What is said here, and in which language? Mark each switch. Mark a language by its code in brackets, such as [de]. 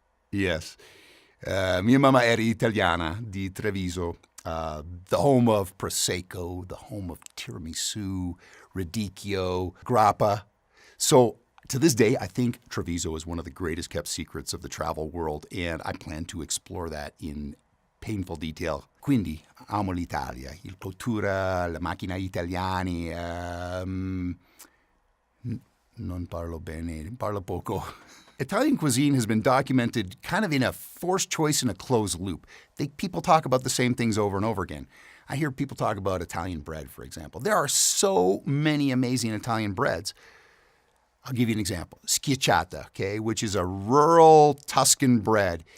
[en] Yes. [it] Mia mamma era italiana di Treviso, [en] the home of Prosecco, the home of tiramisu, radicchio, grappa. So to this day, I think Treviso is one of the greatest kept secrets of the travel world, and I plan to explore that in painful detail. [it] Quindi, amo l'Italia, il cultura, la macchina italiani, non parlo bene, parlo poco. [en] Italian cuisine has been documented kind of in a forced choice in a closed loop. People talk about the same things over and over again. I hear people talk about Italian bread, for example. There are so many amazing Italian breads. I'll give you an example. Schiacciata, okay, which is a rural Tuscan bread.